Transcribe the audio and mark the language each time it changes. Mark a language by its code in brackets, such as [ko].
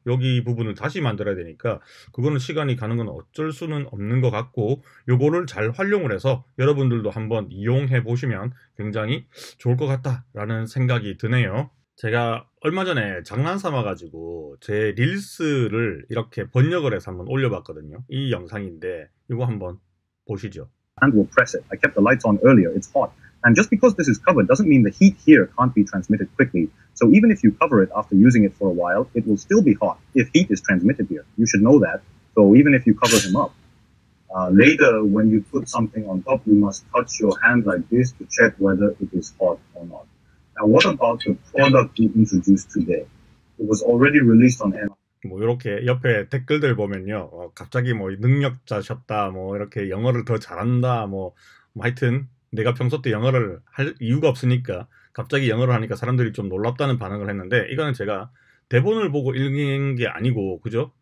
[ko] 여기 부분을 다시 만들어야 되니까 그거는 시간이 가는 건 어쩔 수는 없는 것 같고, 요거를 잘 활용을 해서 여러분들도 한번 이용해 보시면 굉장히 좋을 것 같다라는 생각이 드네요. 제가 얼마 전에 장난 삼아가지고 제 릴스를 이렇게 번역을 해서 한번 올려봤거든요. 이 영상인데 이거 한번 보시죠. [en] And will press it. I kept the lights on earlier. It's hot. And just because this is covered doesn't mean the heat here can't be transmitted quickly. So even if you cover it after using it for a while, it will still be hot if heat is transmitted here. You should know that. So even if you cover him up, later when you put something on top, you must touch your hand like this to check whether it is hot or not. Now, what about the product we introduced today? It was already released on Amazon. [ko] 뭐 이렇게 옆에 댓글들 보면요, 갑자기 뭐 능력자셨다, 뭐 이렇게 영어를 더 잘한다, 뭐 하여튼 내가 평소 때 영어를 할 이유가 없으니까 갑자기 영어를 하니까 사람들이 좀 놀랍다는 반응을 했는데, 이거는 제가 대본을 보고 읽은 게 아니고, 그죠?